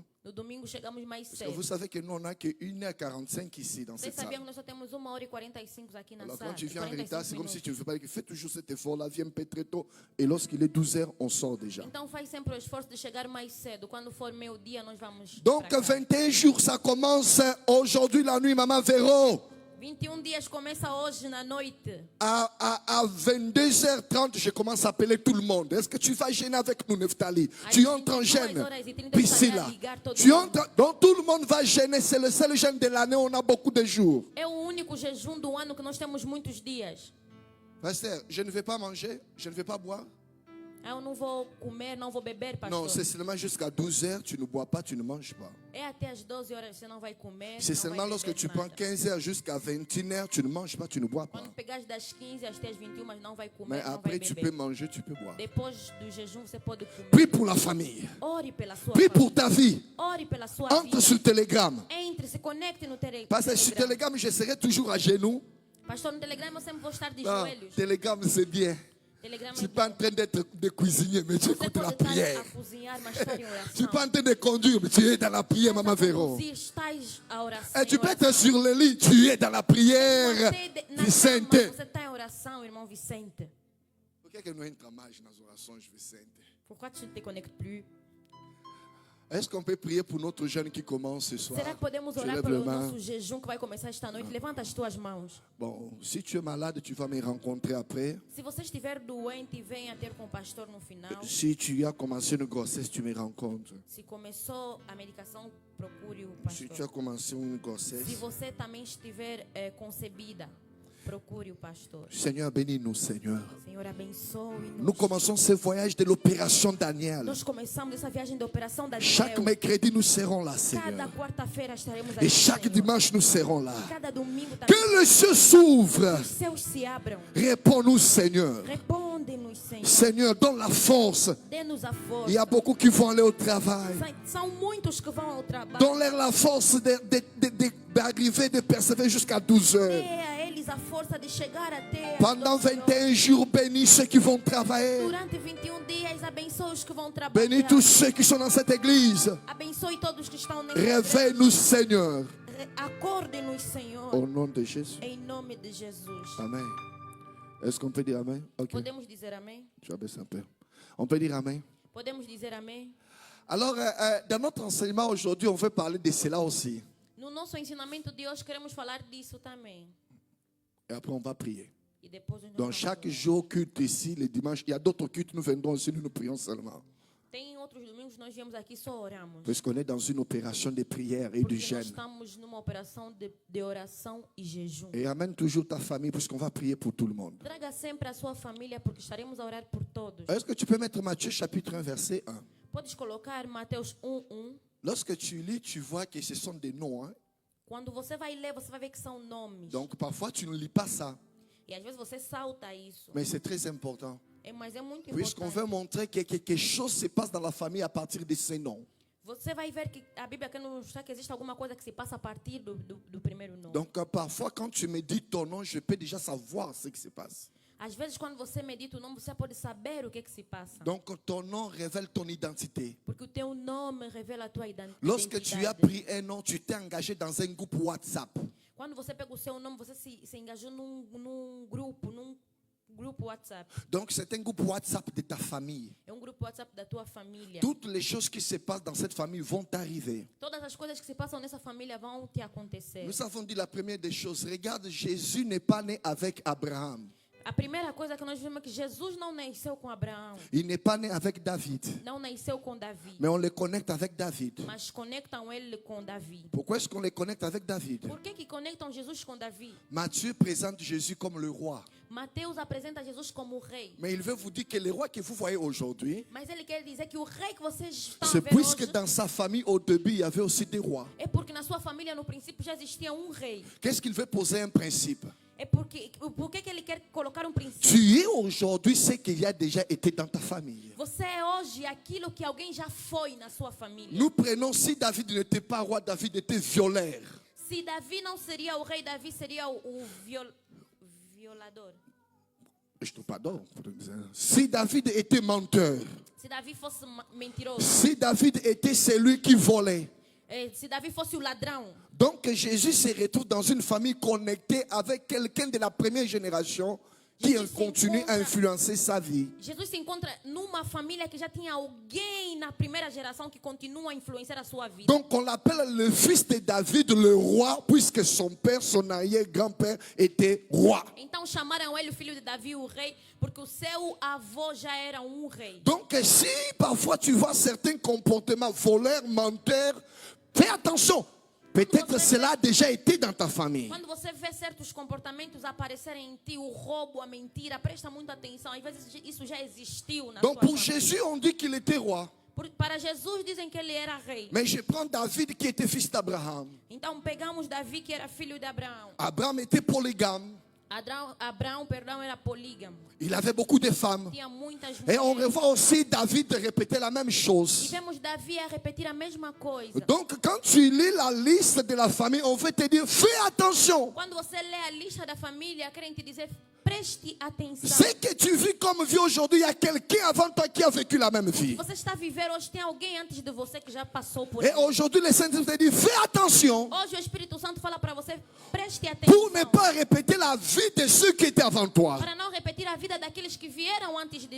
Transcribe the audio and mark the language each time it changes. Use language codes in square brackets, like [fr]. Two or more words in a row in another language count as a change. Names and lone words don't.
[pt] No domingo chegamos mais [fr] Parce que vous [pt] cedo. [fr] savez que nous, on n'a que 1h45 ici dans [pt] Vocês [fr] cette [pt] sabiam [fr] salle. [pt] que nós só temos 1h45 aqui na [fr] Alors [pt] sala? [fr] quand tu viens en [pt] 45 [fr] retard, c'est comme si [pt] minutos. [fr] tu ne fais pas. Fais toujours cet effort-là, viens un peu très tôt. Et lorsqu'il est 12h, on sort déjà. [pt] Então faz sempre o esforço de chegar mais cedo. Quando for meio-dia, nós vamos [fr] Donc [pt] pra casa. [fr] 21 jours, ça commence aujourd'hui la nuit, Maman Véro. [pt] 21 dias começa hoje na noite. [fr] À 22h30, je commence à appeler tout le monde. Est-ce que tu vas gêner avec nous, Neftali? Tu entres en gêne. Priscilla. Tu entres. Donc tout le monde va gêner. C'est le seul gêne de l'année. On a beaucoup de jours. [pt] É o único jejum do ano que nós temos muitos dias. [fr] Pasteur, je ne vais pas manger. Je ne vais pas boire. [pt] Ah, eu não vou comer, não vou beber, pastor. [fr] Non, c'est seulement jusqu'à 12 heures, tu ne bois pas, tu ne manges pas. [pt] É até às 12 horas você não vai comer, [fr] C'est [pt] não [fr] seulement [pt] vai [fr] lorsque [pt] beber [fr] tu prends [pt] nada. [fr] 15 heures jusqu'à 21 heures, tu ne manges pas, tu ne bois pas. [pt] Quando pegar das 15 até as 21, mas não vai comer, [fr] Mais [pt] não vai [fr] après, tu peux [pt] beber. [fr] manger, tu peux boire. [pt] Depois do jejum, você pode comer. [fr] Prie pour la famille. [pt] Ore pela sua [fr] Prie pour [pt] família. [fr] ta vie. [pt] Ore pela sua [fr] Entre [pt] vida. [fr] sur Telegram. [pt] Entre, se conecte no [fr] Parce que sur [pt] Telegram. [fr] Telegram, je serai toujours à genoux. [pt] Pastor, no Telegram eu sempre vou estar de [fr] Non, [pt] joelhos. [fr] Telegram, c'est bien. Telegram Tu n'es pas en train d'être de cuisinier, mais tu [pt] Você [fr] écoutes [pt] pode [fr] la [pt] estar [fr] prière. [pt] a cozinhar, mas estar em [fr] Tu n'es [pt] oração. [fr] pas en train de conduire, mais tu es dans la prière, Maman Véro. [pt] Conduzir, estás a oração. [fr] Et tu [pt] em [fr] peux être [pt] oração. [fr] sur le lit, tu es dans la prière. [pt] Na Vicente. cama, você está em oração, irmão Vicente. Por que não entra mais nas orações, Vicente? [fr] Pourquoi tu ne te connectes plus? Est-ce qu'on peut prier pour notre jeûne qui commence ce soir? [pt] Será que podemos [fr] Tu [pt] orar [fr] lèves [pt] pelo [fr] les mains. [pt] nosso jejum que vai começar esta noite? Levanta as tuas mãos. [fr] Bon, si tu es malade, tu vas me rencontrer après. [pt] Se você estiver doente, venha ter com o pastor no final. [fr] Si tu as commencé une grossesse, tu me rencontres. [pt] Se começou a medicação, procure o [fr] Si tu as [pt] pastor. [fr] commencé une [pt] Se [fr] grossesse, [pt] você também estiver concebida, procure o pastor. [fr] Seigneur, bénis-nous, Seigneur. [pt] Senhor, [fr] Nous [pt] abençoe-nos. [fr] commençons ce voyage de l'opération Daniel. [pt] Nós começamos essa viagem de operação da [fr] Chaque mercredi, nous serons là, [pt] Cada [fr] Seigneur. [pt] quarta-feira estaremos [fr] Et [pt] aqui, [fr] chaque [pt] Senhor. [fr] dimanche, nous serons là. [pt] Cada domingo também. [fr] Que les cieux s'ouvrent. [pt] Os céus se abram. [fr] Réponds-nous, Seigneur. [pt] Responde-nos, Senhor. [fr] Seigneur, donne la force. [pt] Dê-nos a [fr] Il y a [pt] força. [fr] beaucoup qui vont aller au travail. [pt] São muitos que vão ao trabalho. [fr] Donne-leur la force d'arriver, de persévérer jusqu'à 12 heures. [pt] Dê a eles a força de chegar até as [fr] Pendant [pt] 12 horas. [fr] 21 jours, bénis ceux qui vont travailler. [pt] Durante 21 dias, abençoe os que vão trabalhar. [fr] Bénis tous ceux qui sont dans cette église. [pt] Abençoe todos que estão nessa [fr] Réveille-nous, Seigneur. [pt] Acorde-nos, Senhor. [fr] Au nom de Jésus. [pt] Em nome de Jesus. [fr] Amen. Est-ce qu'on peut dire Amen? Ok. [pt] Podemos dizer amém? [fr] Je vais baisser un peu. On peut dire Amen. [pt] Podemos dizer amém? [fr] Alors, dans notre enseignement aujourd'hui, on veut parler de cela aussi. [pt] No nosso ensinamento de hoje, queremos falar disso também. [fr] Et après, on va prier. [pt] E depois nós [fr] Donc, [pt] vamos [fr] chaque [pt] orar. [fr] jour, culte ici, le dimanche, il y a d'autres cultes, nous viendrons ici, nous prions seulement. [pt] Tem outros domingos nós viemos aqui só oramos. [fr] Puisqu'on est dans une opération de prière et de [pt] Porque nós [fr] jeûne. [pt] estamos numa operação de oração e jejum. [fr] Et amène toujours ta famille, puisqu'on va prier pour tout le monde. [pt] Traga sempre a sua família, porque estaremos a orar por todos. [fr] Est-ce que tu peux mettre Matthieu chapitre 1, verset 1? Podes colocar Mateus 1:1. Lorsque tu lis, tu vois que ce sont des noms. Hein? [pt] Quando você vai ler, você vai ver que são nomes. [fr] Donc parfois, tu ne lis pas ça. [pt] E às vezes você salta isso. [fr] Mais c'est très important. [pt] Mas é muito [fr] Puisqu'on veut [pt] importante. [fr] montrer que quelque chose se passe dans la famille à partir de ces noms. [pt] Você vai ver que a Bíblia quer nos mostrar que existe alguma coisa que se passa a partir do primeiro nome. [fr] Donc parfois, quand tu me dis ton nom, je peux déjà savoir ce qui se passe. [pt] Às vezes, quando você medita o nome, você pode saber o que se passa. [fr] Donc ton nom révèle ton identité. [pt] Porque o teu nome revela a tua [fr] Lorsque tu as [pt] identidade. [fr] pris un nom, tu t'es engagé dans un groupe WhatsApp. [pt] Quando você pega o seu nome, você se engajou num grupo WhatsApp. [fr] Donc c'est un groupe WhatsApp de ta famille. [pt] É grupo WhatsApp da tua família. [fr] Toutes les choses qui se passent dans cette famille vont t'arriver. [pt] Todas as coisas que se passam nessa família vão te acontecer. [fr] Nous avons dit la première des choses. Regarde, Jésus n'est pas né avec Abraham. [pt] A primeira coisa que nós vimos é que Jesus não nasceu com Abraão. [fr] Il n'est pas né avec David. [pt] Não nasceu com Davi. [fr] Mais on le connecte avec David. [pt] Mas conectam ele com Davi. [fr] Pourquoi est-ce qu'on les connecte avec David? [pt] Por que conectam Jesus com Davi? [fr] Matthieu présente Jésus comme le roi. [pt] Mateus apresenta Jesus como o rei. [fr] Mais il veut vous dire que le roi que vous voyez aujourd'hui, [pt] Mas ele quer dizer que o rei que vocês estão a [fr] c'est [pt] ver [fr] puisque [pt] hoje [fr] dans sa famille au début, il y avait aussi des rois. [pt] é porque na sua família no princípio já existia um rei. [fr] Qu'est-ce qu'il veut poser un principe? [pt] É porque por que ele quer colocar um princípio? [fr] Tu es aujourd'hui ce qu'il y a déjà été dans ta famille. [pt] Você é hoje aquilo que alguém já foi na sua família. [fr] Nous prenons, si David n'était pas roi, David était violeur. [pt] Se Davi não seria o rei, Davi seria o violador. [fr] Je te pardonne. Si David était menteur, [pt] Se Davi fosse mentiroso, [fr] si David était celui qui volait. [pt] se Davi fosse o ladrão. [fr] Donc Jésus se retrouve dans une famille connectée avec quelqu'un de la première génération qui continue à influencer sa vie. [pt] Jesus se encontra numa família que já tinha alguém na primeira geração que continua a influenciar a sua vida. [fr] Donc on l'appelle le fils de David, le roi, puisque son père, son arrière-grand-père était roi. [pt] Então chamaram ele o filho de Davi, o rei, porque o seu avô já era um rei. [fr] Donc si parfois tu vois certains comportements voleurs, menteurs, fais attention. Peut-être cela a déjà été dans ta famille. [pt] Quando você vê certos comportamentos aparecerem em ti, o roubo, a mentira, presta muita atenção. Às vezes isso já existiu na [fr] Donc [pt] sua [fr] pour [pt] família. [fr] Jésus, on dit qu'il était roi. [pt] Para Jesus dizem que ele era rei. [fr] Mais je prends David qui était fils d'Abraham. [pt] Então pegamos Davi, que era filho de Abraão. [fr] Abraham était polygame. [pt] Abraão, perdão, era polígamo. [fr] Il avait beaucoup de femmes. [pt] Tinha muitas [fr] Et on [pt] mulheres. [fr] revoit aussi David répéter la même [pt] E [fr] chose. [pt] vemos Davi a repetir a mesma coisa. [fr] Donc quand tu lis la liste de la famille, on veut te dire, fais attention. [pt] Quando você lê a lista da família, querem te dizer, preste atenção. [fr] Ce que tu vis comme vie aujourd'hui, il y a quelqu'un avant toi qui a vécu la même vie. [pt] Você está a viver hoje, tem alguém antes de você que já passou por [fr] Et [pt] isso. [fr] aujourd'hui, le Saint-Esprit te dit, fais attention [pt] Hoje o Espírito Santo fala para você, preste atenção. [fr] pour ne pas répéter la vie de ceux qui étaient avant toi. [pt] Para não repetir a vida daqueles que vieram antes de ti.